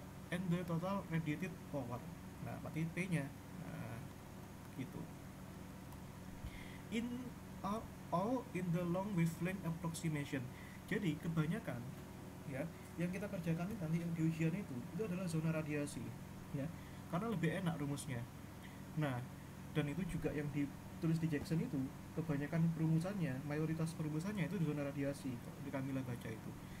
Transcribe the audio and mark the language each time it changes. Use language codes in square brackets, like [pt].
[en] And the total radiated power. [id] Nah, berarti P-nya. Nah, gitu. [en] In a all in the long wavelength approximation. [id] Jadi kebanyakan ya yang kita kerjakan nanti yang di ujian itu adalah zona radiasi ya, karena lebih enak rumusnya. Nah, dan itu juga yang ditulis di Jackson itu kebanyakan perumusannya, mayoritas perumusannya itu di zona radiasi di Kamila baca itu.